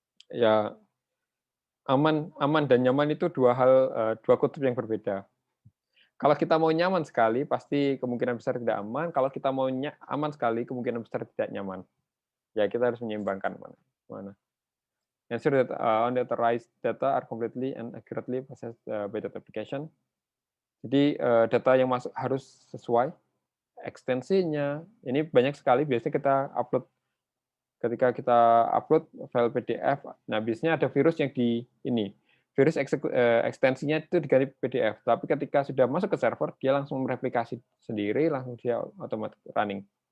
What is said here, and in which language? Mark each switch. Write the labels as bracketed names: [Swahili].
[Indonesian] Ya, aman dan nyaman itu dua kutub yang berbeda. Kalau kita mau nyaman sekali, pasti kemungkinan besar tidak aman. Kalau kita mau aman sekali, kemungkinan besar tidak nyaman. Ya, kita harus menyeimbangkan mana. [English] Ensure that unauthorized data are completely and accurately processed by data application. [Indonesian] Jadi data yang masuk harus sesuai ekstensinya. Ini banyak sekali biasanya kita upload ketika kita upload file PDF. Nah, biasanya ada virus yang di ini. Virus ekstensinya itu diganti PDF, tapi ketika sudah masuk ke server, dia langsung mereplikasi sendiri, langsung dia otomatis running.